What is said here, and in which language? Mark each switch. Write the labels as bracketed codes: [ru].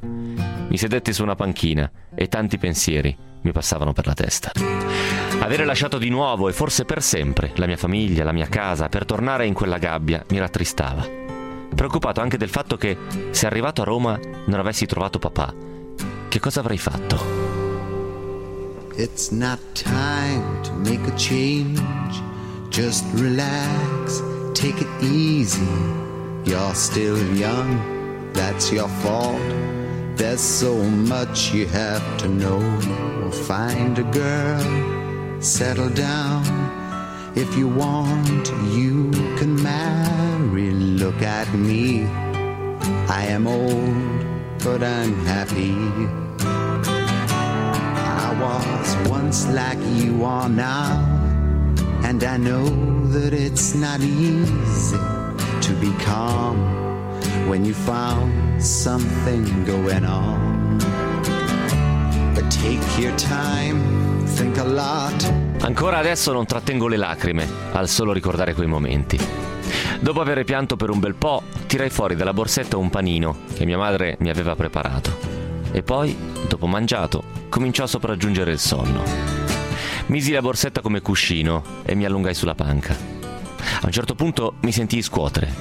[it] Mi sedetti su una panchina e tanti pensieri mi passavano per la testa. Avere lasciato di nuovo, e forse per sempre, la mia famiglia, la mia casa, per tornare in quella gabbia, mi rattristava. Preoccupato anche del fatto che, se arrivato a Roma, non avessi trovato papà, che cosa avrei fatto? [en] It's not time to make a change. Just relax, take it easy. You're still young, that's your fault. There's so much you have to know. Find a girl, settle down. If you want, you can marry. Look at me, I am old, but I'm happy. I was once like you are now, and I know that it's not easy to be calm when you found something going on. But take your time, think a lot. [it] Ancora adesso non trattengo le lacrime al solo ricordare quei momenti. Dopo aver pianto per un bel po', tirai fuori dalla borsetta un panino che mia madre mi aveva preparato. E poi, dopo mangiato, cominciò a sopraggiungere il sonno. Misi la borsetta come cuscino e mi allungai sulla panca. A un certo punto mi sentii scuotere.